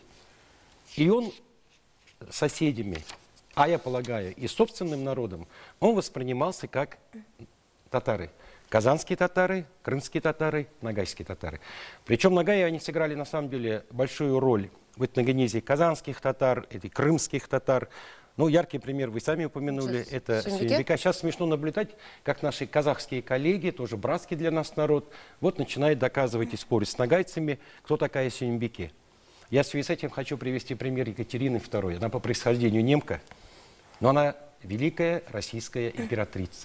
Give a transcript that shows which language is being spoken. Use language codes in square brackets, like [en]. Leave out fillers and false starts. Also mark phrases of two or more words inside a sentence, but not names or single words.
[ru] И он соседями, а я полагаю, и собственным народом, он воспринимался как татары. Казанские татары, крымские татары, нагайские татары. Причем нагаи, они сыграли на самом деле большую роль в этногенезе казанских татар, крымских татар. Ну, яркий пример вы сами упомянули, это Сюмбике. Сейчас смешно наблюдать, как наши казахские коллеги, тоже братский для нас народ, вот начинают доказывать и спорить с нагайцами, кто такая Сюмбике. Я в связи с этим хочу привести пример Екатерины II. Она по происхождению немка, но она великая российская императрица.